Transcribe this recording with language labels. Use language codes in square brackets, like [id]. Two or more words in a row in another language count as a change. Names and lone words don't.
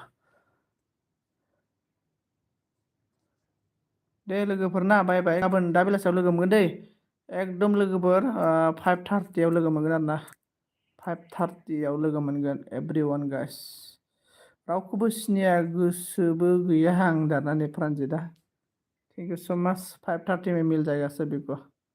[brx] दे लोगोफोर ना बाय बाय गाबोन दा बेलासियाव लोगो मोनगोन दै एकदम लोगोफोर 5:30 लोगो मोनगोन आरोना 5:30 लोगो मोनगोन [en] everyone guys [brx] रावखौबो सिनाया गोसोबो गैया आं दाना नै प्रानजितआ [en] thank you so much [hi] 5:30 में मिल जाएगा सभी को